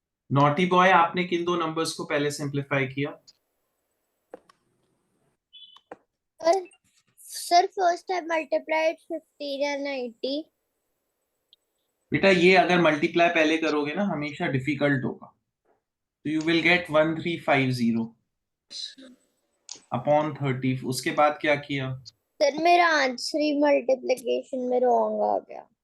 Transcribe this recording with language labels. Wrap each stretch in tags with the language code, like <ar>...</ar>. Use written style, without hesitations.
<hi>Naughty boy, आपने किन दो नंबर्स को पहले सिंप्लीफाई किया?</hi> <en>Sir first I multiplied 15 and 90.</en> <hi>बेटा ये अगर मल्टीप्लाई पहले करोगे ना हमेशा डिफिकल्ट होगा, तो</hi> <en>you will get</en> <hi>1350/30। उसके बाद क्या किया? सर मेरा आंसर ही मल्टीप्लिकेशन में रॉन्ग आ गया।</hi>